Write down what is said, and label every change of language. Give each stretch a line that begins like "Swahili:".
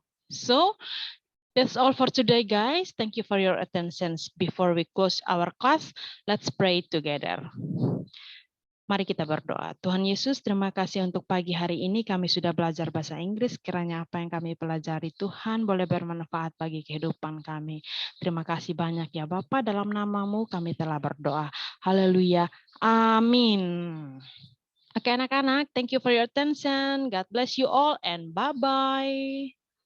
English: So, that's all for today, guys. Thank you for your attention. Before we close our class, let's pray together.
Indonesian: Mari kita berdoa. Tuhan Yesus, terima kasih untuk pagi hari ini kami sudah belajar bahasa Inggris. Kiranya apa yang kami pelajari Tuhan boleh bermanfaat bagi kehidupan kami. Terima kasih banyak ya Bapa, dalam namamu kami telah berdoa. Haleluya. Amin. Oke anak-anak,
English: thank you for your attention. God bless you all and bye-bye.